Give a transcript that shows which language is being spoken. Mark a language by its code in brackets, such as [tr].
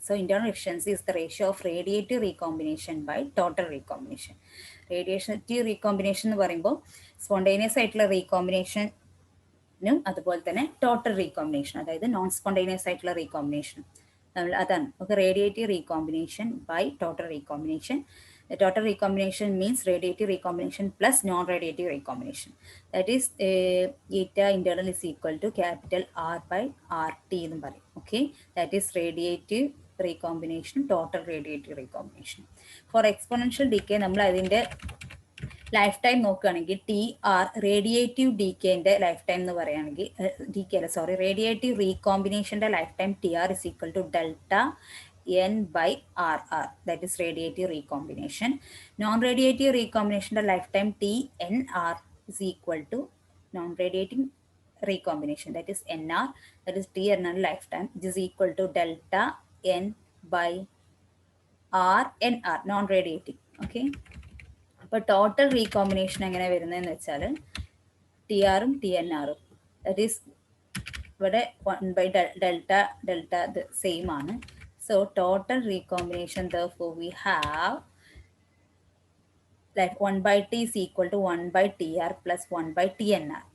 [en] So internal efficiency is the ratio of radiative recombination by total recombination. [ml] Radiative recombination എന്ന് പറയുമ്പോൾ spontaneous ആയിട്ടുള്ള റീകോമ്പിനേഷനും അതുപോലെ തന്നെ ടോട്ടൽ റീകോമ്പിനേഷൻ, അതായത് നോൺ സ്പോണ്ടേനിയസ് ആയിട്ടുള്ള റീകോമ്പിനേഷൻ അതാണ്. [en] Okay, radiative recombination by total recombination. The total recombination means radiative recombination plus non-radiative recombination. That is eta internal is equal to capital R/RT [ml] എന്ന് പറയും. [en] Okay, that is radiative recombination, total radiative recombination. For exponential decay [ml] നമ്മൾ അതിൻ്റെ life time നോക്കുകയാണെങ്കിൽ TR radiative ഡീക്കേൻ്റെ life time എന്ന് പറയുകയാണെങ്കിൽ radiative റീകോമ്പിനേഷൻ്റെ life time TR [en] is equal to delta N/RR, that is radiative recombination. Non-radiative recombination the lifetime TNR is equal to non-radiating recombination, that is NR, that is ternary lifetime, which is equal to delta N by R NR, non-radiating. Okay. [ml] അപ്പോൾ total recombination എങ്ങനെ വരുന്നതെന്ന് വെച്ചാൽ T ആറും T N ആറും, that is ഇവിടെ 1/delta ഇത് same ആണ്. So total recombination [en] therefore we have like 1/t is equal to 1/tr plus 1/tnr.